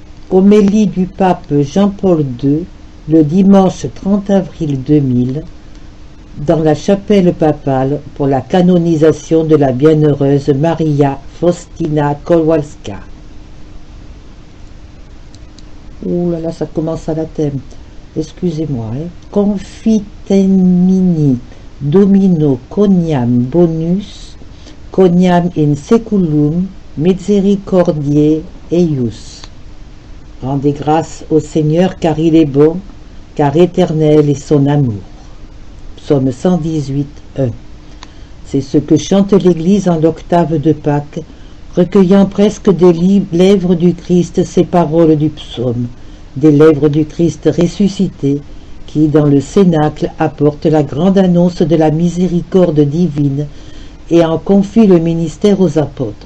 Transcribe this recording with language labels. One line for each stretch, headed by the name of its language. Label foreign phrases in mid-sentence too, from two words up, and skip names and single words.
French: Homélie du pape Jean-Paul II le dimanche 30 avril 2000 dans la chapelle papale pour la canonisation de la bienheureuse Maria Faustina Kowalska. Ouh là là, ça commence à la thème. Excusez-moi.
Latin: Confitemini domino coniam bonus, coniam in seculum misericordiae eius.
French: Rendez grâce au Seigneur car il est bon, car éternel est son amour. Psaume 118, 1. C'est ce que chante l'Église en l'octave de Pâques, recueillant presque des lèvres du Christ ces paroles du psaume, des lèvres du Christ ressuscité, qui, dans le cénacle, apporte la grande annonce de la miséricorde divine et en confie le ministère aux apôtres.